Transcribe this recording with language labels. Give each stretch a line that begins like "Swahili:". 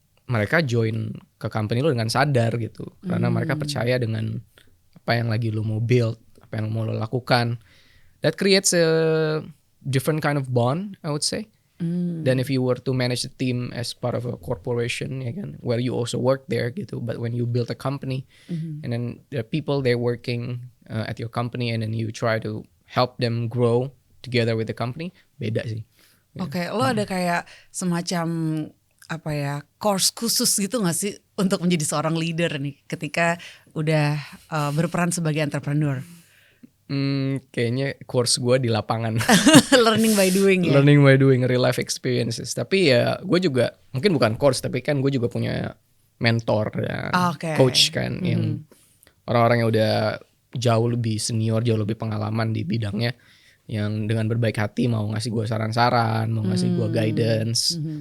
Indonesian: mereka join ke company lo dengan sadar gitu, karena mereka percaya dengan apa yang lagi lo mau build, apa yang mau lo lakukan.
English: That creates a different kind of bond, I would say. Than if you were to manage the team as part of a corporation,
Indonesian: ya kan,
English: where you also work there gitu. But when you build a company, and then the people they're working at your company, and then you try to help them grow together with the company,
Indonesian: beda sih. Oke, lo ada kayak semacam apa ya, course khusus gitu gak sih untuk menjadi seorang leader nih ketika udah berperan sebagai entrepreneur? Kayaknya course gue di lapangan.
English: Learning by doing
Indonesian: ya?
English: Learning by doing, real life experiences.
Indonesian: Tapi ya gue juga, mungkin bukan course, tapi kan gue juga punya mentor dan coach kan, yang orang-orang yang udah jauh lebih senior, jauh lebih pengalaman di bidangnya, yang dengan berbaik hati mau ngasih gue saran-saran, mau ngasih gue guidance.